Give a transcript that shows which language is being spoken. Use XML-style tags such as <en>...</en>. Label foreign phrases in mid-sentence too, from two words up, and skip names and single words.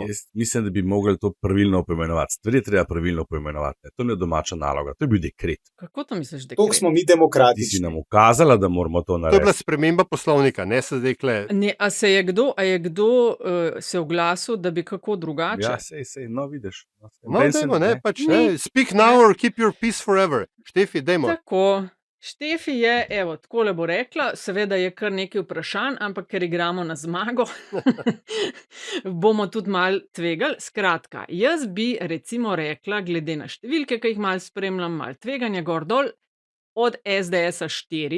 <sl>Jaz mislim, da bi mogli to pravilno poimenovati. Stvari treba pravilno poimenovati. To ni domača naloga, to je bil dekret. Kako to misliš, dekret? Toliko smo mi demokratični. Ti si nam ukazala, da moramo to narediti. To je bila sprememba poslovnika, ne se dekle. A je kdo se oglasil, da bi kako drugače? Ja, sej, vidiš. Dajmo, pač ne.</sl> <en>Speak now or keep your peace forever.</en> <sl>Štefi, dajmo. Tako. Štefi je, takole bo rekla, seveda je kar nekaj vprašanj, ampak ker igramo na zmago, bomo tudi malo tvegali. Skratka, jaz bi recimo rekla, glede na številke, ki jih malo spremljam, malo tveganja gor dol, od SDS-a 4.</sl>